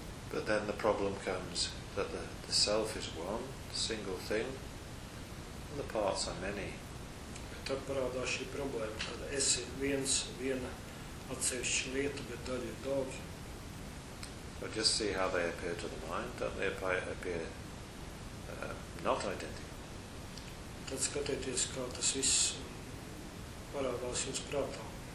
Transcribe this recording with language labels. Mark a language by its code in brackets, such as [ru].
[en] But then the problem comes that the self is one, single thing, and the parts are many. [lv] Tad parādās šī problēma, kad esi viens, viena atsevišķa lieta, bet daļa ir daudz. [en] But just see how they appear to the mind, don't they appear not identical? [lv] Tad skatieties, kā tas viss parādās jums prātā.